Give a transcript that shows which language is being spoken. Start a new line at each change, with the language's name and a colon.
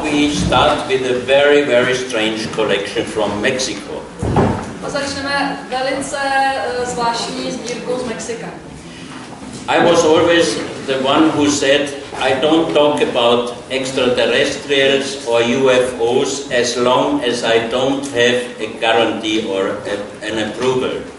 English: start with a very, very strange collection from Mexico.
Czech: A začneme velice zvláštní sbírkou z Mexika.
English: I was always the one who said, I don't talk about extraterrestrials or UFOs as long as I don't have a guarantee or an approval.